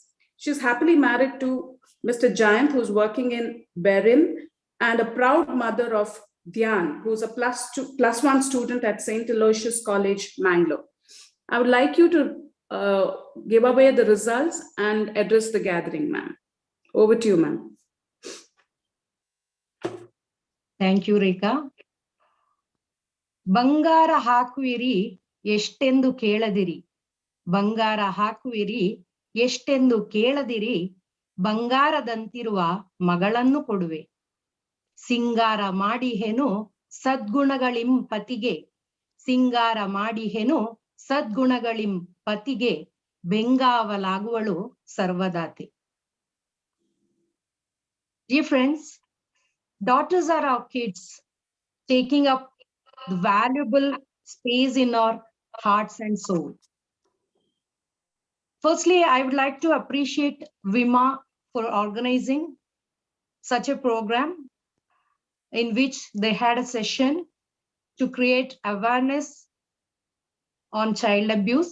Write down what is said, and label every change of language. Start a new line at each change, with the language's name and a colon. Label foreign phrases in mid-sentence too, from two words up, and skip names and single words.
English: She's happily married to Mr. Jayant, who's working in Berin, and a proud mother of Dhyan, who's a +1 student at St. Aloysius College, Mangalore. I would like you to give away the results and address the gathering, ma'am. Over to you, ma'am. Thank you, Rekha.
Kannada: ಬಂಗಾರ ಹಾಕುವಿರಿ ಎಷ್ಟೆಂದು ಕೇಳದಿರಿ, ಬಂಗಾರ ಹಾಕುವಿರಿ ಎಷ್ಟೆಂದು ಕೇಳದಿರಿ, ಬಂಗಾರದಂತಿರುವ ಮಗಳನ್ನು ಕೊಡುವೆ, ಸಿಂಗಾರ ಮಾಡಿಹೆನು ಸದ್ಗುಣಗಳಿಂ ಪತಿಗೆ, ಸಿಂಗಾರ ಮಾಡಿಹೆನು ಸದ್ಗುಣಗಳಿಂ ಪತಿಗೆ, ಬೆಂಗಾವಲಾಗುವಳು ಸರ್ವದಾತೆ.
English: Dear friends, daughters are our kids, taking up the valuable space in our hearts and soul. Firstly, I would like to appreciate IMA for organizing such a program in which they had a session to create awareness on child abuse.